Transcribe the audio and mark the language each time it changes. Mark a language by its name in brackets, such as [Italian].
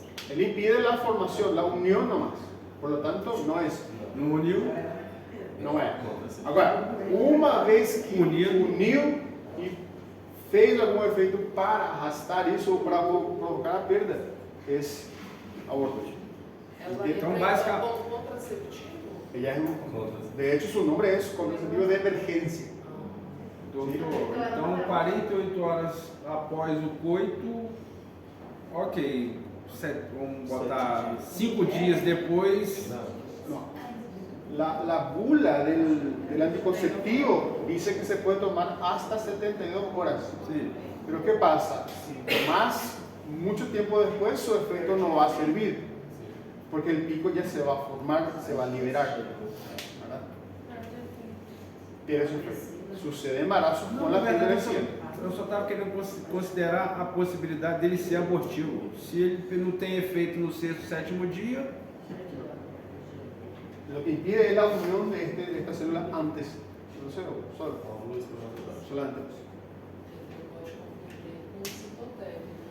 [Spanish] Él impide la formación, la unión nomás. Por lo tanto, no es. [Portuguese] No uniu? Não é. Agora, uma vez que uniu e fez algum efeito para arrastar isso ou para provocar a perda, é aborto. Ela Então, representa basicamente- como contraceptivo? [Spanish] Ella es de hecho, su nombre es contraceptivo de emergencia. [Portuguese] Doutor, então 48 horas após o coito, ok, vamos botar 5 dias depois. [Spanish] No. La bula del anticonceptivo dice que se puede tomar hasta 72 horas. [Portuguese] Sim. [Spanish] Pero ¿qué pasa? Si tomas mucho tiempo después, su efecto no va a servir. Porque el pico ya se va a formar, se va a liberar. ¿Verdad? Tiene su efecto. Sucede embarazo con la píldora reciente. [Portuguese] Eu só estava querendo considerar a possibilidade dele ser abortivo. Se ele não tem efeito no sexto, sétimo dia, [Spanish] Lo que impide es la unión de esta célula antes. No sé, solo antes. [Portuguese] Pode confundir com citotécnico.